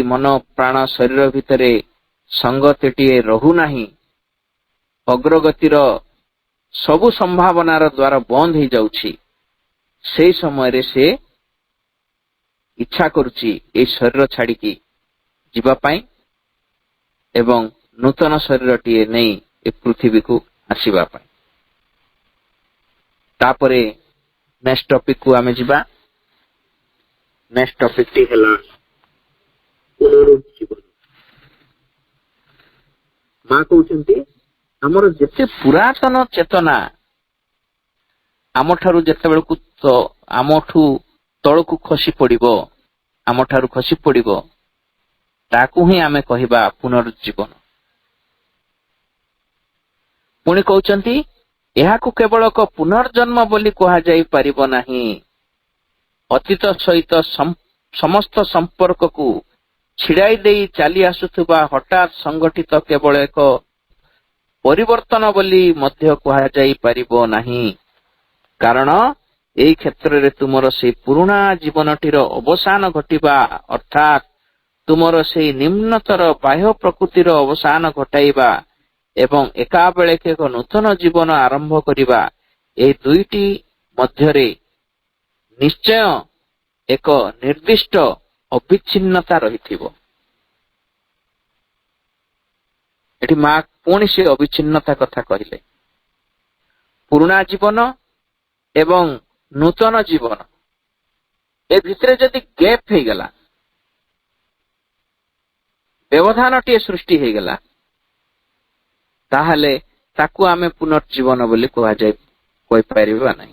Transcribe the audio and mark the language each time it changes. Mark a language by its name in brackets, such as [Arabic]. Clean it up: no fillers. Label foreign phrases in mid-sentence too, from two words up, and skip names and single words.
[Odia] ମନ ପ୍ରାଣ ଶରୀର ଭିତରେ ସଂଗତିଟିଏ ରହୁନାହିଁ, ଅଗ୍ରଗତିର ସବୁ ସମ୍ଭାବନାର ଦ୍ୱାର ବନ୍ଦ ହେଇଯାଉଛି, ସେଇ ସମୟରେ ସେ ଇଚ୍ଛା କରୁଛି এই ଶରୀର ଛାଡିକି ଯିବା ପାଇଁ ଏବଂ ନୂତନ ଶରୀରଟିଏ ନେଇ ଏ ପୃଥିବୀକୁ ଆସିବା ପାଇଁ। ତାପରେ [English] next topic [Odia] କୁ ଆମେ ଯିବା। [English] next topic [Odia] ଟି ହେଲା ପୁନରୁଜ୍ଜୀବନ। ମାଁ କହୁଛନ୍ତି ଆମର ଯେତେ ପୁରାତନ ଚେତନା ଆମଠାରୁ ଯେତେବେଳକୁ ତ ଆମଠୁ ତଳକୁ ଖସି ପଡ଼ିବ, ଆମଠାରୁ ଖସି ପଡ଼ିବ, ତାକୁ ହିଁ ଆମେ କହିବା ପୁନରୁଜ୍ଜୀବନ। ପୁଣି କହୁଛନ୍ତି ଏହାକୁ କେବଳ ଏକ ପୁନର୍ଜନ୍ମ ବୋଲି କହା ଯାଇ ପାରିବ ନାହିଁ। ଅତୀତ ସହିତ ସମସ୍ତ ସମ୍ପର୍କ କୁ ଛିଡ଼ାଇ ଦେଇ ଚାଲି ଆସୁଥିବା ହଠାତ ସଂଗଠିତ କେବଳ ଏକ ପରିବର୍ତ୍ତନ ବୋଲି ମଧ୍ୟ କହା ଯାଇ ପାରିବ ନାହିଁ। କାରଣ ଏଇ କ୍ଷେତ୍ର ରେ ତୁମର ସେ ପୁରୁଣା ଜୀବନଟିର ଅବସାନ ଘଟିବା ଅର୍ଥାତ ତୁମର ସେ ନିମ୍ନତର ବାହ୍ୟ ପ୍ରକୃତିର ଅବସାନ ଘଟାଇବା ଏବଂ ଏକା ବେଳକେ ଏକ ନୂତନ ଜୀବନ ଆରମ୍ଭ କରିବା, ଏ ଦୁଇଟି ମଧ୍ୟରେ ନିଶ୍ଚୟ ଏକ ନିର୍ଦ୍ଦିଷ୍ଟ ଅବିଚ୍ଛିନ୍ନତା ରହିଥିବ। ଏଠି ମାଁ ପୁଣି ସେ ଅବିଚ୍ଛିନ୍ନତା କଥା କହିଲେ। ପୁରୁଣା ଜୀବନ ଏବଂ ନୂତନ ଜୀବନ ଏ ଭିତରେ ଯଦି ଗ୍ୟାପ ହେ ଗଲା, ବ୍ୟବଧାନ ଟି ସୃଷ୍ଟି ହେ ଗଲା, ତାହେଲେ ତାକୁ ଆମେ ପୁନର୍ଜୀବନ ବୋଲି କହା ଯାଏ କୋଇ ପାରିବା ନାହିଁ।